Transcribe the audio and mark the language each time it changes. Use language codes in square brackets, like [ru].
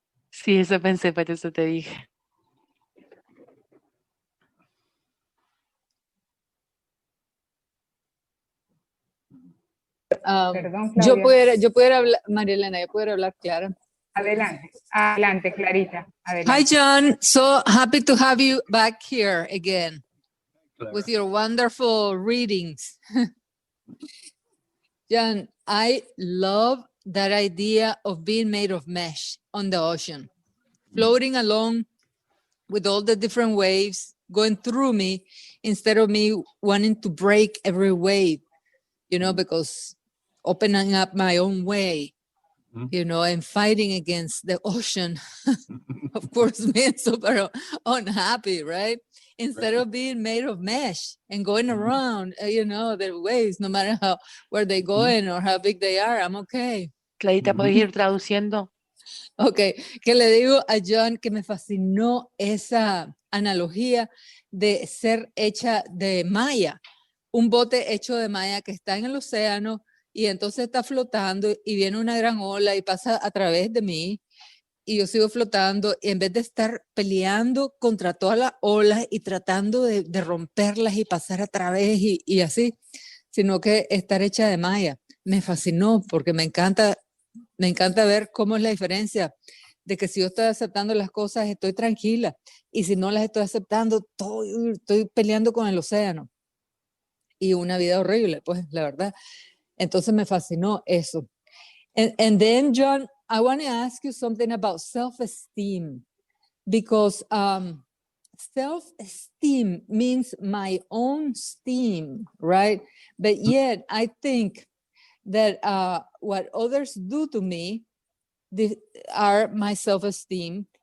[es] Sí, eso pensé, por eso te dije. Perdón, Claudia. Yo pudiera hablar, María Elena, yo pudiera hablar Clara. Adelante, Clarita. Adelante. [en] Hi, John. So happy to have you back here again with your wonderful readings. John, I love that idea of being made of mesh on the ocean, floating along with all the different waves going through me instead of me wanting to break every wave, because opening up my own way, and fighting against the ocean, of course, being super unhappy, right? Instead of being made of mesh and going around, the waves, no matter where they're going or how big they are, I'm okay. [es] Clarita, ¿puedes ir traduciendo? Ok, que le digo a John que me fascinó esa analogía de ser hecha de malla, un bote hecho de malla que está en el océano y entonces está flotando y viene una gran ola y pasa a través de mí y yo sigo flotando y en vez de estar peleando contra todas las olas y tratando de romperlas y pasar a través y así, sino que estar hecha de malla. Me fascinó porque me encanta ver cómo es la diferencia de que si yo estoy aceptando las cosas estoy tranquila y si no las estoy aceptando estoy peleando con el océano y una vida horrible, pues la verdad. Entonces me fascinó eso. [en] And then, John, I want to ask you something about self-esteem because self-esteem means my own steam, right? But yet I think that what others do to me are my self-esteem.